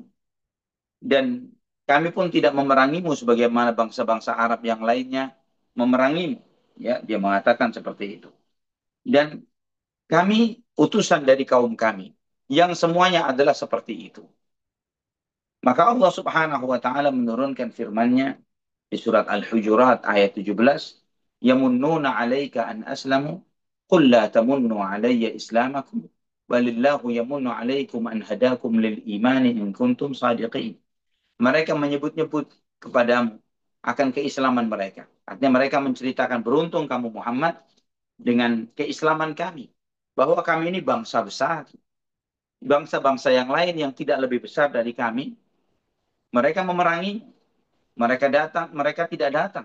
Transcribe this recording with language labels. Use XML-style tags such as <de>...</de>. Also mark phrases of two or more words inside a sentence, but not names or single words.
<id>Dan kami pun tidak memerangimu sebagaimana bangsa-bangsa Arab yang lainnya memerangimu. Ya, dia mengatakan seperti itu. Dan kami utusan dari kaum kami yang semuanya adalah seperti itu. Maka Allah</id> <ar>سبحانه وتعالى</ar> <id>menurunkan firman-Nya di surat Al-Hujurat ayat 17,</id> <ar>يمنون عليك أن أسلموا قل لا تمنوا علي إسلامكم ولله يمن عليكم أن هداكم للإيمان إن كنتم صادقين.</ar> <id>Mereka menyebut-nyebut kepadamu akan keislaman mereka. Artinya mereka menceritakan, beruntung kamu Muhammad dengan keislaman kami. Bahwa kami ini bangsa besar. Bangsa-bangsa yang lain yang tidak lebih besar dari kami, mereka memerangi, mereka datang, mereka tidak datang.</id>